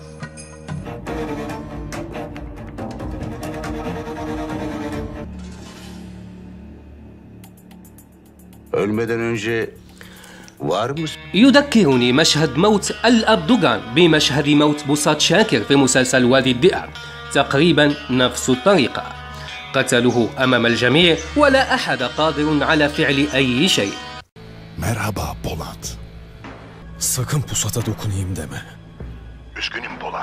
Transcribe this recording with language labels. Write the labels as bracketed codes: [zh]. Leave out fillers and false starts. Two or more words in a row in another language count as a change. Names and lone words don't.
[ar] يذكرني مشهد موت الأب دوغان بمشهد موت بوسات شاكر في مسلسل وادي الذئاب، تقريبا نفس الطريقة. قتلوه أمام الجميع ولا أحد قادر على فعل أي شيء. [tr] Merhaba Polat. Sakın pusata dokunayım deme. Üzgünüm Polat.